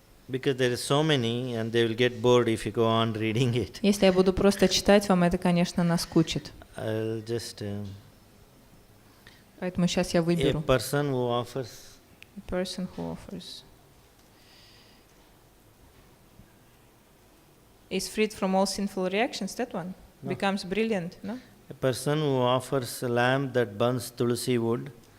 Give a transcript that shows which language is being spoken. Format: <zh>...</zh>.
<en>Because there are so many, and they will get bored if you go on reading it.</en> <ru>Если я буду просто читать, вам это, конечно, наскучит.</ru> <en>I'll just.</en> <ru>Поэтому сейчас я выберу.</ru> <en>A person who offers. A person who offers is freed from all sinful reactions. That one becomes brilliant, no? A person who offers a lamp that burns tulsi wood.</en>